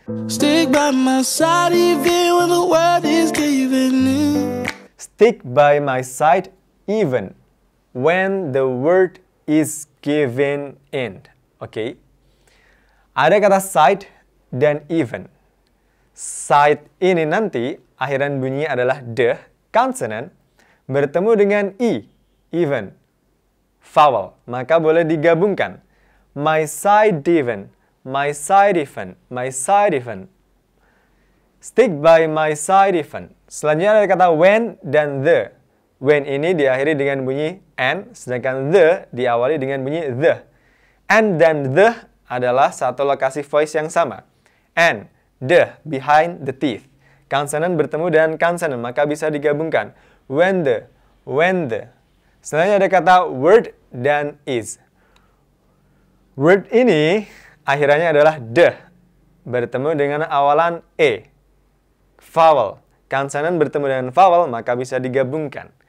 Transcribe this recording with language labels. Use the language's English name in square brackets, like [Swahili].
[English] Stick by my side even when the world is giving in. Stick by my side even when the world is given in. [Indonesian] Oke. Ada kata side dan even. Side ini nanti akhiran bunyinya adalah the, consonant, bertemu dengan i, even. Vowel, maka boleh digabungkan. My side even, my side even, my side even. Stick by my side even. Selanjutnya ada kata when dan the. When ini diakhiri dengan bunyi and, sedangkan the diawali dengan bunyi the. And dan the adalah satu lokasi voice yang sama. [English] And, the, behind the teeth. [Indonesian] Consonant bertemu dengan consonant, maka bisa digabungkan. When the, when the. Selanjutnya ada kata word dan is. Word ini akhirannya adalah the, bertemu dengan awalan e. Vowel, consonant bertemu dengan vowel, maka bisa digabungkan.